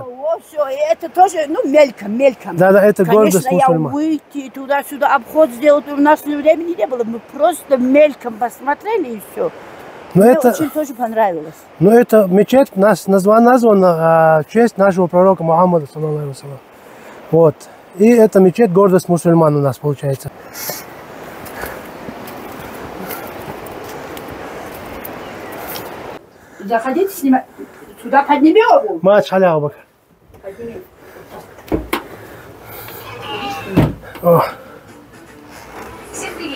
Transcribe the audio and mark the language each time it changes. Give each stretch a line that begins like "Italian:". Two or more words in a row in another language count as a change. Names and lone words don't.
Russian: Все, это тоже, ну, мельком. Да, это гордость мусульман. Конечно, я выйти туда-сюда, обход сделать, у нас времени не было. Мы просто мельком посмотрели и все. Но Мне это, очень тоже понравилось. но это мечеть названа в честь нашего пророка Мухаммада,
Arabic: صلى الله عليه وسلم.
Russian: Вот. И это мечеть гордость мусульман у нас получается. Заходите, снимать. Сюда подними обувь. Мать халя, Абубакр. Подними. Всем привет!